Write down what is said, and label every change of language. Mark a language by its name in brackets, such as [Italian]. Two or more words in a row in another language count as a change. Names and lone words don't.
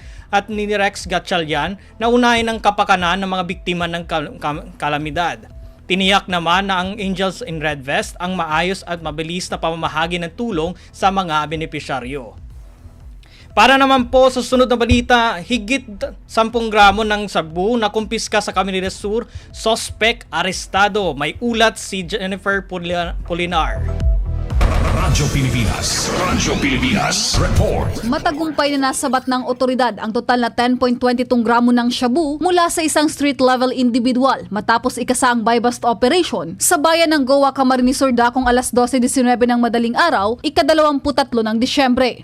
[Filipino] at ni Rex Gatchalian na unahin ang kapakanan ng mga biktima ng kalamidad. Tiniyak naman na ang Angels in Red Vest ang maayos at mabilis na pamamahagi ng tulong sa mga benepisyaryo. Para naman po sa sunod na balita, higit 10 gramo ng sabu na kumpiska sa Camarines Sur, suspect arestado. May ulat si Jennifer Polinar. Radyo Pilipinas Report. Matagumpay na nasabat ng otoridad ang total na 10.22 gramo ng shabu mula sa isang [English] street-level individual [Filipino] matapos ikasaang [English] buy-bust operation [Filipino] sa bayan ng Goa, Camarines Sur dakong alas 12:19 ng madaling araw, ika-23 ng Disyembre.